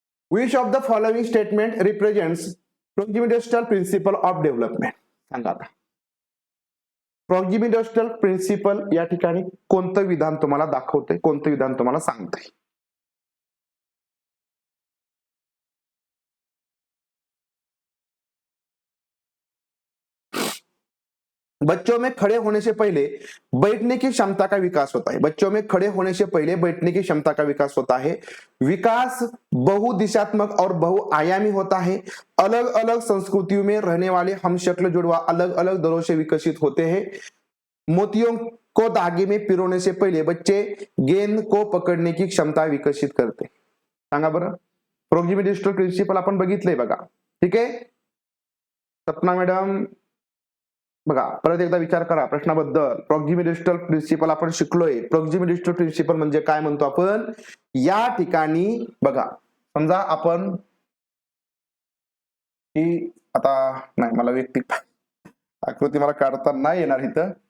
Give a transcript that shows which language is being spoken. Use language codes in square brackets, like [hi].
[en] Which of the following statement represents proximal principle of development? [mr] सांगा आता. प्रॉक्सिमिडोस्टल principal या ठिकाणी कोणतं विधान तुम्हाला दाखवतंय, कोणतं विधान तुम्हाला सांगतंय? [hi] बच्चों में खड़े होने से पहले बैठने की क्षमता का विकास होता है. बच्चों में खड़े होने से पहले बैठने की क्षमता का विकास होता है. विकास बहुदिशात्मक और बहुआयामी होता है. अलग अलग संस्कृतियों में रहने वाले हम शक्ल जुड़वा अलग अलग दरों से विकसित होते हैं. मोतियों को धागे में पिरोने से पहले बच्चे गेंद को पकडणे की क्षमता विकसित करते. [mr] सांगा बरं. प्रॉक्सिमिडोस्टल प्रिन्सिपल आपण बघितलंय बघा. ठीक आहे सपना मॅडम, बघा परत एकदा विचार करा प्रश्नाबद्दल. प्रॉक्सिमिडोस्टल प्रिन्सिपल आपण शिकलोय. प्रॉक्सिमिडोस्टल प्रिन्सिपल म्हणजे काय म्हणतो आपण, या ठिकाणी बघा समजा आपण ही आता नाही, मला व्यक्तिक आकृती मला काढता नाही येणार इथं.